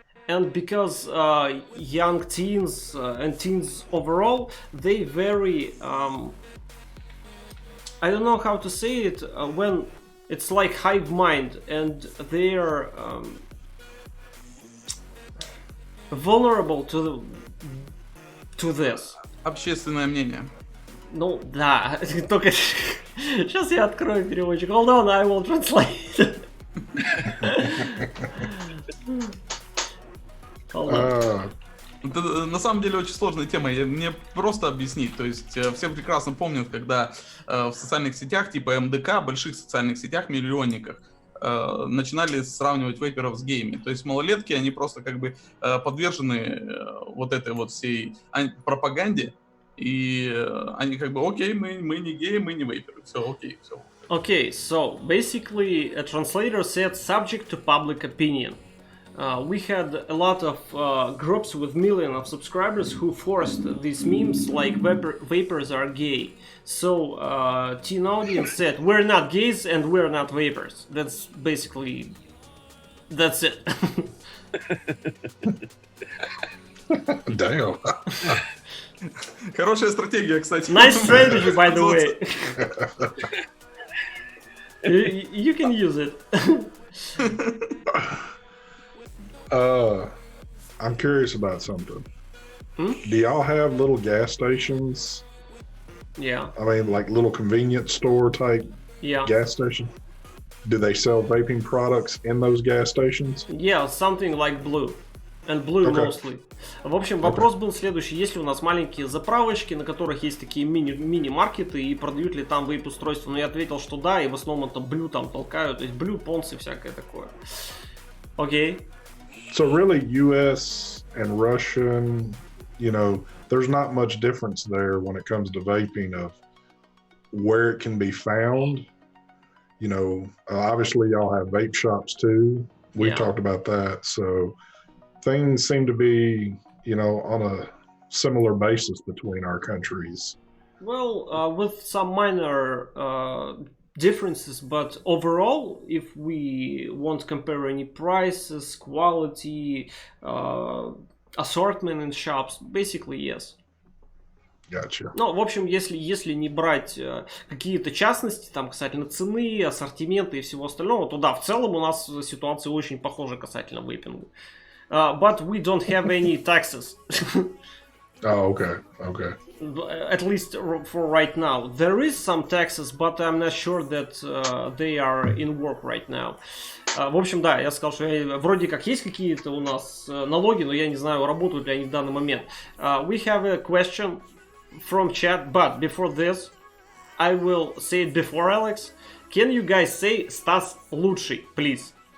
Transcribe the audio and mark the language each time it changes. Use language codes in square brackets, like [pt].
[en] and because young teens and teens overall, they very I don't know how to say it when it's like hive mind, and they're vulnerable to this. [ru] Общественное мнение. Ну да, только сейчас я открою переводчик. [en] Hold on, I will translate. Hold on. [ru] Это на самом деле очень сложная тема. Мне просто объяснить. То есть все прекрасно помнят, когда в социальных сетях типа МДК, больших социальных сетях, миллионниках, начинали сравнивать вейперов с геями. То есть малолетки, они просто как бы подвержены вот этой вот всей пропаганде. И они как бы, окей, мы не геи, мы не вейперы. Все, окей, все. [en] Okay, so basically a translator said subject to public opinion. We had a lot of groups with millions of subscribers who forced these memes like vapers are gay. So teen audience said we're not gays and we're not vapers. That's basically, that's it. Damn. [ru] Хорошая стратегия, кстати. [en] Nice strategy, by the way. You can use it. I'm curious about something. Do y'all have little gas stations? Yeah. I mean, like little convenience store type gas station? Do they sell vaping products in those gas stations? Yeah, something like Blue. And Blue mostly. [ru] В общем, вопрос был следующий. Есть ли у нас маленькие заправочки, на которых есть такие мини-маркеты, и продают ли там вейп-устройства? Но я ответил, что да, и в основном это Blue там толкают. То есть Blue, Понс и всякое такое. Окей. [en] So really, U.S. and Russian, you know, there's not much difference there when it comes to vaping of where it can be found. You know, obviously y'all have vape shops too. We talked about that. So things seem to be, you know, on a similar basis between our countries. Well, with some minor differences, but overall, if we won't compare any prices, quality, assortment in shops, basically yes. Gotcha. [ru] Ну, в общем, если не брать какие-то частности, там, касательно цены, ассортимента и всего остального, то да, в целом у нас ситуация очень похожа касательно вейпинга. [en] But we don't have any taxes. Oh, okay, okay. At least for right now. There is some taxes, but I'm not sure that they are in work right now. [ru] В общем, да, я сказал, что вроде как есть какие-то у нас налоги, но я не знаю, работают ли они в данный момент. [en] We have a question from chat, but before this, I will say it before Alex. Can you guys say [ru] Стас лучший, [en] please?